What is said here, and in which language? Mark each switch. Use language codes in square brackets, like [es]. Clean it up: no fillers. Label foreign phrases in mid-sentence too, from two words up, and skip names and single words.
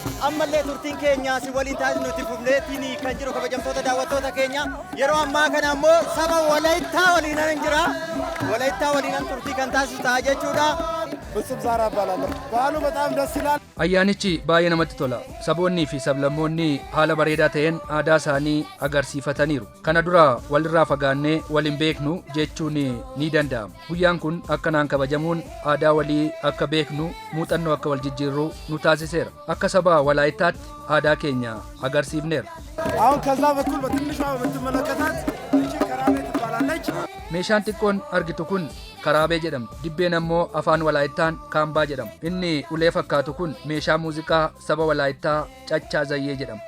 [om] ammallee turtiin keenya si waliin taasisnutti fufneetiin kan jiru kabajamtoota daawwattoota keenya yeroo ammaa kana ammoo saba Walaayittaa waliinan jira. Walaayittaa waliinan turtii kan taasisu ta'a jechuudha. [am] ፍጹም ዛራ እባላለሁ። በዓሉ በጣም ደስ ይላል። [om] Ayyaanichi baay'ee namatti tola. Saboonnii fi sablammoonni haala bareedaa ta'een aadaa isaanii agarsiifataniiru. Kana dura walirraa fagaannee waliin beeknu jechuun ni danda'ama. Guyyaan kun akkanaan kabajamuun aadaa walii akka beeknu muuxannoo akka wal jijjiirru nu taasiseera. Akka saba Walaayittaatti aadaa keenya agarsiifneera. [am] አሁን ከዛ በኩል በትንሿ የምትመለከታት እቺ ከራቤ ትባላለች። [om] Meeshaan xiqqoon argitu kun karaabee jedhamti. Dibbeen ammoo afaan Walaayittaan kaambaa jedhama. Inni ulee fakkaatu kun meeshaa muuziqaa saba Walaayittaa Caccaa Zayyee jedhama.